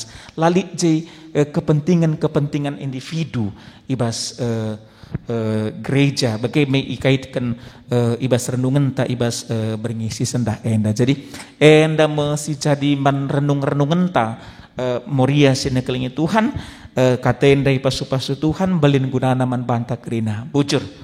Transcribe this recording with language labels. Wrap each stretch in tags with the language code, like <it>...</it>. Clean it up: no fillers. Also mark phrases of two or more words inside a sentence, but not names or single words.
<btx>Lalit je</btx> <id>kepentingan individu</id> <btx>ibas gereja bagaimana ikaitkan ibas renungan ta ibas berngisi sendah enda. Jadi enda masih jadi renungan ta Moria sini kelingi Tuhan katain dari pasu-pasu Tuhan belin gunana man banta kerina bujur.</btx>